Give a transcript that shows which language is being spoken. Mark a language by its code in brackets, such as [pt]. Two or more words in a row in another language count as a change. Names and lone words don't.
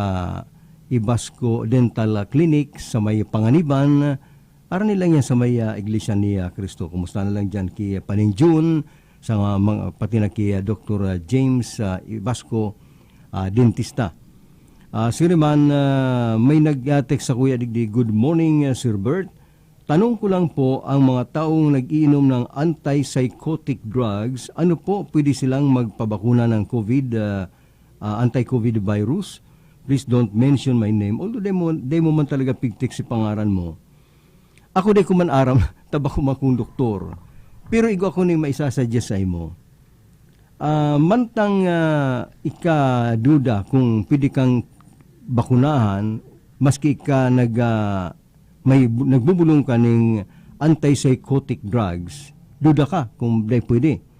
[bik] Ibasco Dental Clinic sa may Panganiban. Ara nilang yan sa may Iglesia ni Cristo. Kumusta na lang dyan kay Paning June, sa mga pati na kay Dr. James Ibasco, dentista. Sir man, may nag-text sa Kuya Digdi, [en] good morning Sir Bert. [tl] Tanong ko lang po, ang mga taong nag-iinom ng [en] antipsychotic drugs, [tl] ano po pwede silang magpabakuna ng COVID, [en] anti-COVID virus? Please don't mention my name. [bik] Although di mo man talaga pigtik si pangaran mo. Ako di ko man aram, tabako makong doktor. Pero igo ako ni maisasuggest sa imo. Mantang ika-duda kung pwede kang bakunahan, maski ika nagbubulong ka ng [en] antipsychotic drugs, [bik] duda ka kung di pwede.